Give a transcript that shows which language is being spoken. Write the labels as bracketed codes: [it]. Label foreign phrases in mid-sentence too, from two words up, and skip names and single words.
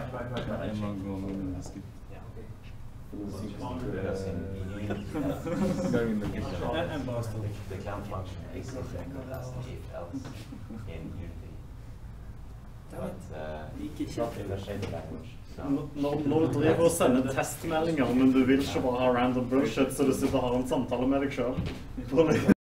[en] I'm not going on this. Yeah. The clown function is exactly as the if else in Unity. But not in the shaded language. [no] Når du driver og sender testmeldinger, men du vil ikke bare ha [en] random bullshit, [no] så du sitter og har en samtale med deg selv.